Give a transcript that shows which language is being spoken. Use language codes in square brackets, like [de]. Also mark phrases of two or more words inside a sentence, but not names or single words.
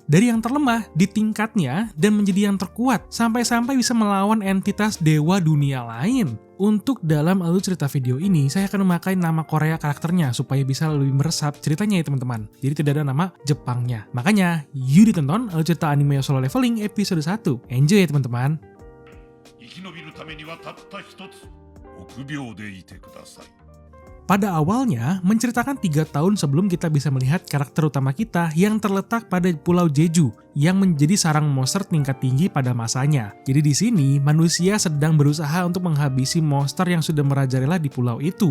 [id] Dari yang terlemah di tingkatnya dan menjadi yang terkuat sampai-sampai bisa melawan entitas dewa dunia lain. Untuk dalam alur cerita video ini, saya akan memakai nama Korea karakternya supaya bisa lebih meresap ceritanya ya teman-teman. Jadi tidak ada nama Jepangnya. Makanya, yuk ditonton alur cerita anime Solo Leveling episode 1. Enjoy ya teman-teman. [ja] 生き延びるためにはたった一つ臆病でいてください。 [id] Pada awalnya, menceritakan 3 tahun sebelum kita bisa melihat karakter utama kita yang terletak pada Pulau Jeju yang menjadi sarang monster tingkat tinggi pada masanya. Jadi di sini, manusia sedang berusaha untuk menghabisi monster yang sudah merajalela di pulau itu.